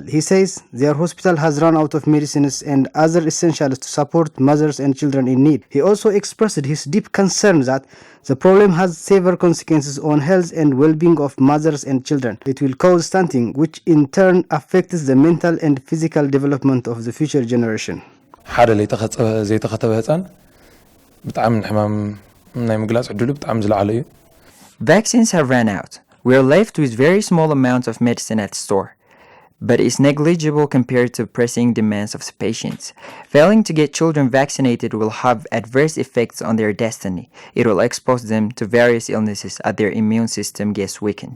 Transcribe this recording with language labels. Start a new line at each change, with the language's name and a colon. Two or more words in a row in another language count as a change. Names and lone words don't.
English: He says their hospital has run out of medicines and other essentials to support mothers and children in need. He also expressed his deep concern that the problem has severe consequences on health and well-being of mothers and children. It will cause stunting, which in turn affects the mental and physical development of the future generation.
Tigrinya: ሓደ ዘይተኸተበ ህፃን ብጣዕሚ ሕማም ናይ ምግላጽ ዕድሉ ብጣዕሚ ዝለዓለ እዩ።
English: Vaccines have run out. We are left with very small amounts of medicine at store, but it's negligible compared to pressing demands of the patients. Failing to get children vaccinated will have adverse effects on their destiny. It will expose them to various illnesses as their immune system gets weakened.